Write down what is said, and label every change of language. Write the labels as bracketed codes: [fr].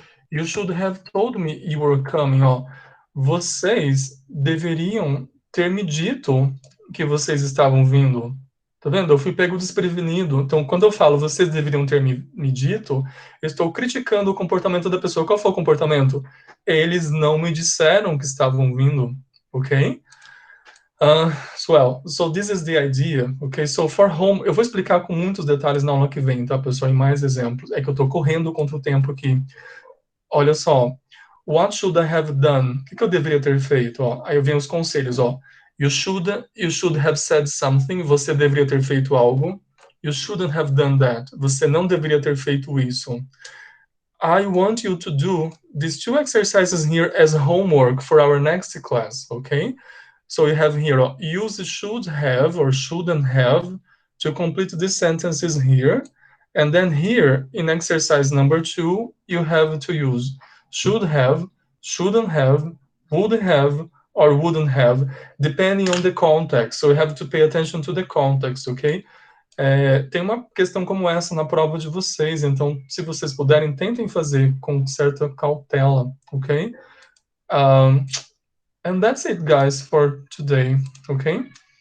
[en] You should have told me you were coming. [pt] Ó, vocês deveriam ter me dito que vocês estavam vindo. Tá vendo? Eu fui pego desprevenido. Então, quando eu falo vocês deveriam ter me dito, eu estou criticando o comportamento da pessoa. Qual foi o comportamento? Eles não me disseram que estavam vindo. Ok? [en] So this is the idea, ok? So for home, [pt] eu vou explicar com muitos detalhes na aula que vem, tá, pessoal? E mais exemplos. É que eu estou correndo contra o tempo aqui. Olha só. [en] What should I have done? [pt] O que eu deveria ter feito? Ó, aí vem os conselhos, ó. [en] You should have said something. [pt] Você deveria ter feito algo. [en] You shouldn't have done that. [pt] Você não deveria ter feito isso. [en] I want you to do these two exercises here as homework for our next class, okay? So you have here, use should have or shouldn't have to complete these sentences here. And then here, in exercise number 2, you have to use should have, shouldn't have, would have, or wouldn't have, depending on the context. So you have to pay attention to the context, okay? [pt] Tem uma questão como essa na prova de vocês, então, se vocês puderem, tentem fazer com certa cautela, ok? [en] And that's it, guys, for today, okay?